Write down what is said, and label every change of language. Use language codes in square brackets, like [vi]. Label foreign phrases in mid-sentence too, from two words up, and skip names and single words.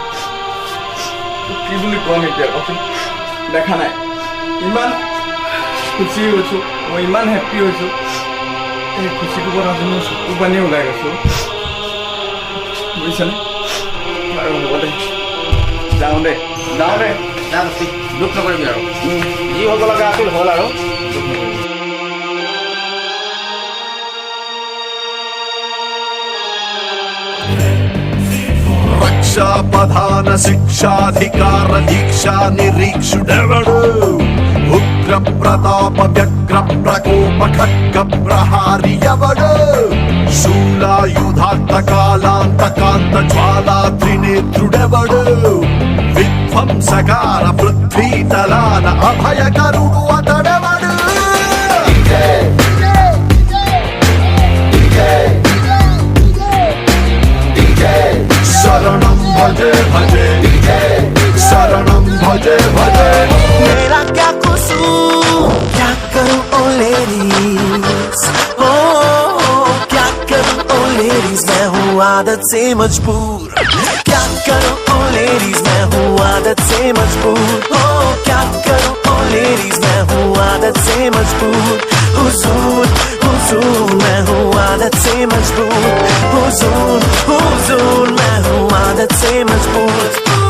[as] কি বুলি ক'ম এতিয়া কচোন দেখা নাই ইমান খুচি হৈছোঁ মই ইমান হেপ্পী হৈছোঁ এই খুচিটো কথা মোৰ চকু পানী ওলাই গৈছোঁ বুজিছানে আৰু হ'ব দে যাওঁ দে দুখ নকৰিবি আৰু যি হ'ব লগা আছিল হ'ল আৰু দুখ নকৰিবি [te] రక్షాపధాన శిక్షాధికార దీక్షా నిరీక్షుడెవడు ఉగ్ర ప్రతాప వ్యగ్ర ప్రకోప ఖడ్గ ప్రహారి ఎవడు శూలాయుధాంత కాలాంతకాంత జ్వాలా త్రినేత్రుడెవడు విధ్వంసకార పృథ్వీతలాన అభయకరుడు అతడెవడు [sa] शरणं भजे भजे शरणं भजे भजे [hi] मेरा क्या कसूर क्या करूं ओ लेडीज ओ क्या करूं ओ लेडीज मैं हूँ आदत से मजबूर क्या करूं ओ लेडीज मैं हूँ आदत से मजबूर ओ क्या करूं ओ लेडीज मैं हूँ आदत से मजबूर हुजूर हुजूर मैं हूँ आदत से मजबूर हुजूर हुजूर मैं हूँ आदत से मजबूर